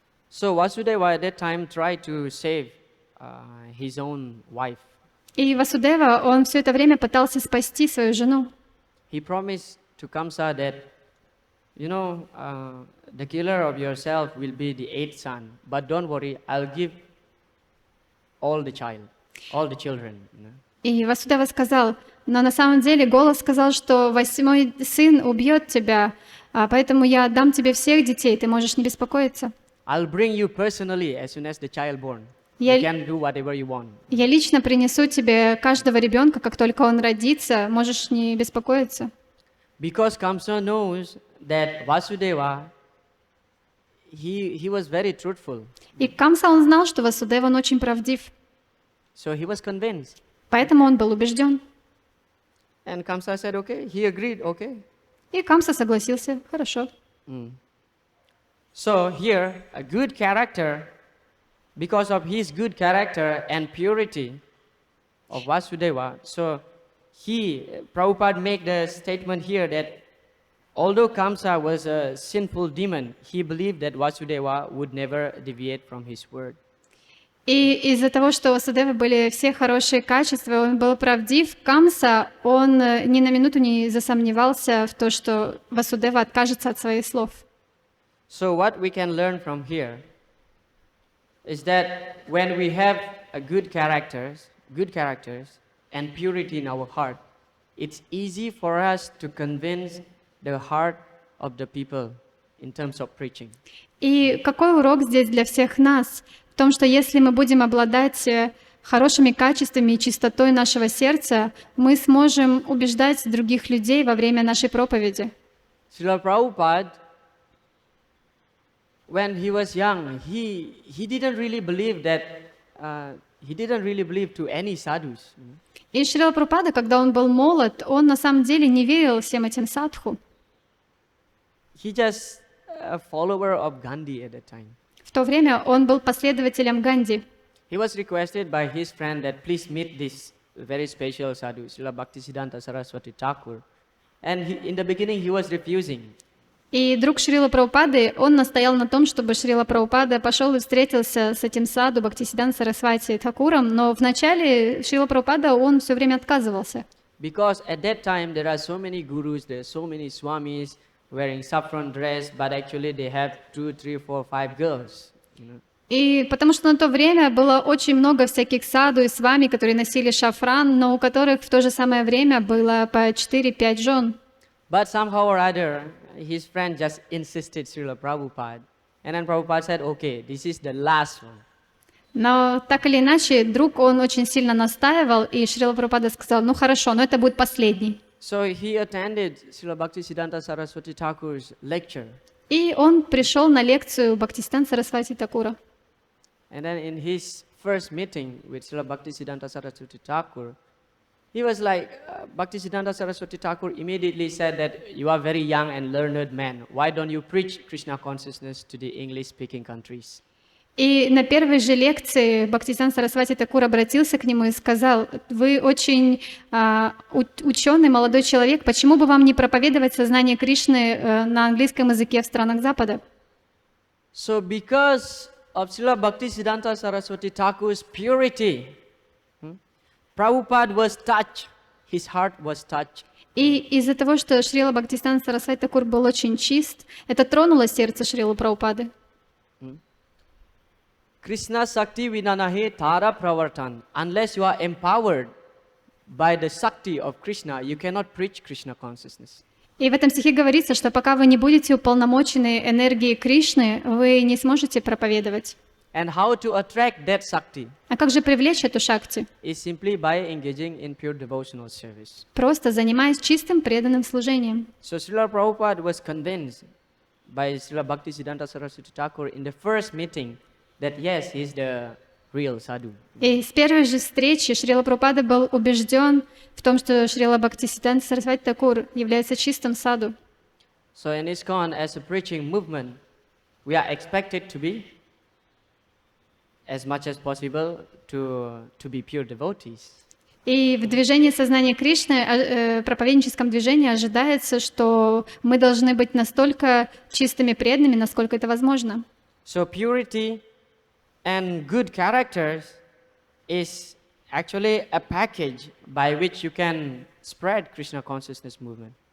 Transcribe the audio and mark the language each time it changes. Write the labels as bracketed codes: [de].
[en] So Vasudeva at that time tried to save his own wife. [ru] И Васудева, он все это время пытался спасти свою жену. [en] He promised to Kamsa that, you know, the killer of yourself will be the eighth son, but don't worry, I'll give all the children. You know? [ru] И Васудева сказал, но на самом деле голос сказал, что восьмой сын убьет тебя, поэтому я отдам тебе всех детей, ты можешь не беспокоиться. [en] I'll bring you personally as soon as the child born. [ru] Я- [en] You can do whatever you want. [ru] Я лично принесу тебе каждого ребенка, как только он родится, можешь не беспокоиться. [en] Because Kamsa knows that Vasudeva, he was very truthful. [ru] И Камса, он знал, что Васудева, он очень правдив, [en] So he was convinced. [ru] поэтому он был убежден. [en] And Kamsa said, okay, he agreed, okay. [ru] И Камса согласился, хорошо. [en] So here, a good character, because of his good character and purity of Vasudeva, so Prabhupada make the statement here that although Kamsa was a sinful demon, he believed that Vasudeva would never deviate from his word. [ru] И из-за того, что у Васудевы были все хорошие качества, он был правдив, Камса, он ни на минуту не засомневался в том, что Васудева откажется от своих слов. [en] So what we can learn from here is that when we have a good characters and purity in our heart, it's easy for us to convince the heart of the people in terms of preaching. [ru] И какой урок здесь для всех нас? В том, что если мы будем обладать хорошими качествами и чистотой нашего сердца, мы сможем убеждать других людей во время нашей проповеди. [en] Srila Prabhupada, when he was young, he didn't really believe that he didn't really believe to any sadhus. [ru] И Шрила Прабхупада, когда он был молод, он на самом деле не верил всем этим садху. [en] He just a follower of Gandhi at that time. [ru] В то время он был последователем Ганди. [en] He was requested by his friend that please meet this very special sadhu, Srila Bhaktisiddhanta Saraswati Thakur. And in the beginning he was refusing. [ru] И друг Шрила Прабхупады, он настоял на том, чтобы Шрила Прабхупада пошел и встретился с этим саду Бхактисиданта Сарасвати Thakуром, но вначале Шрила Прабхупада, он все время отказывался. [en] Because at that time there are so many gurus, there are so many swamis wearing saffron dress, but actually they have 2, 3, 4, 5 girls. You know? [ru] И потому что на то время было очень много всяких саду и свами, которые носили шафран, но у которых в то же самое время было по 4-5 жен. [en] But somehow or other, his friend just insisted Srila Prabhupada. And then Prabhupada said, okay, this is the last one. [ru] Но так или иначе, друг, он очень сильно настаивал, и Шрила Прабхупада сказал, ну хорошо, но это будет последний. [en] So he attended Srila Bhaktisiddhanta Saraswati Thakur's lecture. [ru] И он пришел на лекцию Бхактисиданта Сарасвати Thakura. [en] And then in his first meeting with Srila Bhaktisiddhanta Saraswati Thakur, he was like, Bhaktisiddhanta Saraswati Thakur immediately said that you are very young and learned man. Why don't you preach Krishna consciousness to the English-speaking countries? [ru] И на первой же лекции Бхактисиданта Сарасвати Thakura обратился к нему и сказал, вы очень ученый молодой человек, почему бы вам не проповедовать сознание Кришны на английском языке в странах Запада? [en] So because of Srila Bhaktisiddhanta Saraswati Thakur's purity, Prabhupada was touched, his heart was touched. [ru] И из-за того, что Шрила Бхактисиданта Сарасвати Thakura был очень чист, это тронуло сердце Шрилы Прабхупады. [bn] Krishna Sakti Vinanahe Tara Pravartan. [en] Unless you are empowered by the Sakti of Krishna, you cannot preach Krishna consciousness. [ru] И в этом стихе говорится, что пока вы не будете уполномочены энергией Кришны, вы не сможете проповедовать. [en] And how to attract that Sakti [ru] А как же привлечь эту шакти? [en] is simply by engaging in pure devotional service. [ru] Просто занимаясь чистым преданным служением. [en] So Srila Prabhupada was convinced by Srila Bhaktisiddhanta Saraswati Thakur in the first meeting that yes, he is the real sadhu. [ru] И с первой же встречи Шрила Прабхупада был убежден в том, что Шрила Бхактисиданта Сарасвати Thakura является чистым саду. [en] So in ISKCON, as a preaching movement, we are expected to be, as much as possible, to be pure devotees. [ru] И в движении сознания Кришны, проповедническом движении, ожидается, что мы должны быть настолько чистыми преданными, насколько это возможно. [en] So purity and good characters is actually a package by which you can spread Krishna consciousness movement.